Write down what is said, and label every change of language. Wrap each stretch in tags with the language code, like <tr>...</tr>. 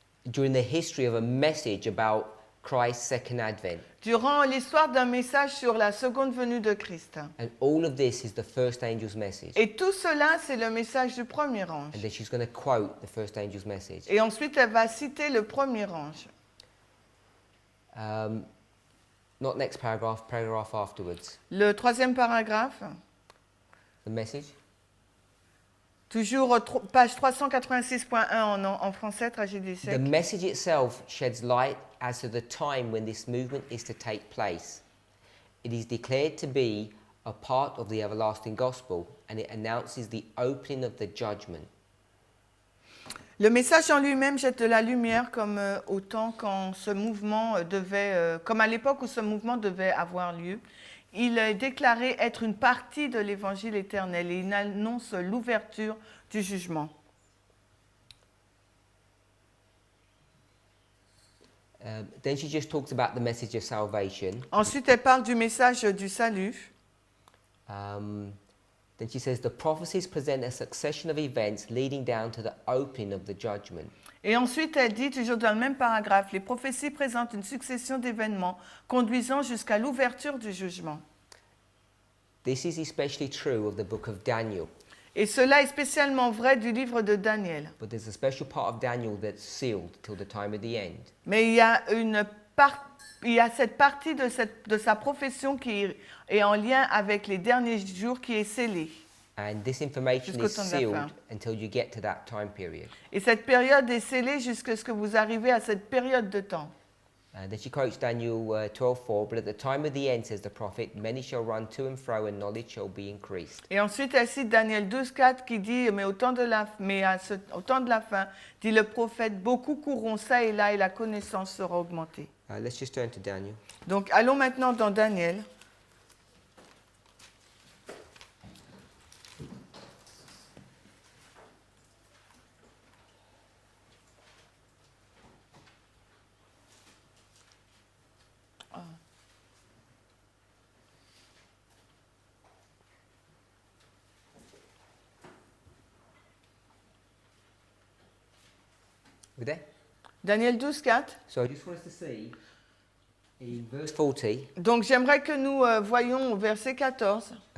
<en>during the history of a message about Christ's second advent.</en> <fr>durant l'histoire d'un message sur la seconde venue de Christ.</fr> <en>And all of this is the first angel's message.</en> <fr>Et tout cela, c'est le message du premier ange.</fr> <en>And then she's going to quote the first angel's message.</en> <fr>Et ensuite, elle va citer le premier ange.</fr> <en>Not next paragraph, paragraph afterwards.</en> <fr>Le troisième paragraphe,</fr> <en>The message.</en> <fr>toujours page 386.1 en français, Tragédie des</fr> <en>The</en> <fr>siècles.</fr> <en>message itself sheds light as to the time when this movement is to take place. It is declared to be a part of the everlasting gospel, and it announces the opening of the judgment.</en> <fr>Le message en lui-même jette de la lumière comme au temps quand ce mouvement comme à l'époque où ce mouvement devait avoir lieu. Il est déclaré être une partie de l'évangile éternel et il annonce l'ouverture du jugement.</fr> <en>Then she just talks about the message of salvation.</en> <fr>Ensuite, elle parle du message du salut.</fr> <en>Then she says the prophecies present a succession of events leading down to the opening of the judgment.</en> <fr>Et ensuite, elle dit, toujours dans le même paragraphe, les prophéties présentent une succession d'événements conduisant jusqu'à l'ouverture du jugement.</fr> <en>This is especially true of the book of Daniel.</en> <fr>Et cela est spécialement vrai du livre de Daniel.</fr> <en>But there's a special part of Daniel that's sealed till the time of the end.</en> <fr>Mais il y a cette partie de sa profession qui est en lien avec les derniers jours qui est scellée.</fr> <en>And this information</en> <fr>Jusqu'au</fr> <en>is</en> <fr>temps de la</fr> <en>sealed</en> <fr>fin.</fr> <en>until you get to that time period.</en> <fr>Et cette période est scellée jusqu'à ce que vous arrivez à cette période de temps.</fr> <en>And then she quotes Daniel 12:4, but at the time of the end, says the prophet, many shall run to and fro, and knowledge shall be increased.</en> <fr>Et ensuite, elle cite Daniel 12,4 qui dit, au temps de la fin, dit le prophète, beaucoup courront ça et là et la connaissance sera augmentée.</fr> <en>Let's just turn to Daniel.</en> <fr>Donc, allons maintenant dans Daniel.</fr> <en>We there?</en> <fr>Daniel 12, 4.</fr> <en>So I just want us to see in verse 40,</en> <fr>Donc j'aimerais que nous voyions au verset 14,</fr>